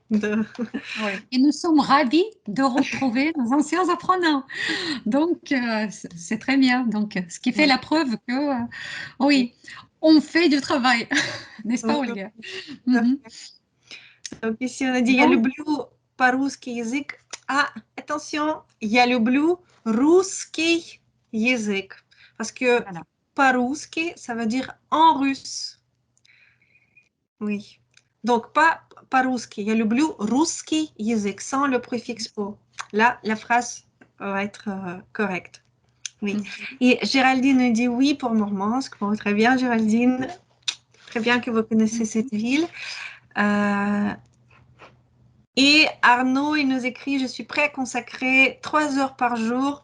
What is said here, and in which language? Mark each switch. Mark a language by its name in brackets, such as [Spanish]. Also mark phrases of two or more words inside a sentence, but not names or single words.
[French] Oui. Et nous sommes ravis de retrouver nos anciens apprenants. Donc, c'est très bien. Donc, ce qui fait Ouais. la preuve que, oui, on fait du travail, n'est-ce pas, Olga? Mhm. Donc ici, on a dit, я Donc, [Russian] люблю по-русски язык. [French] Ah, attention, [Russian] я люблю русский язык. [French] Parce que voilà. [Russian] по-русски, [French] ça veut dire en russe. Oui. Donc, pas [Russian] по-русски. Я люблю русский язык, [French] sans le préfixe по. Là, la phrase va être correcte. Oui. Mhm. Et Géraldine nous dit oui pour Murmansk. Bon, très bien, Géraldine. Très bien que vous connaissez cette ville. Euh, et Arnaud, il nous écrit, je suis prêt à consacrer 3 heures par jour.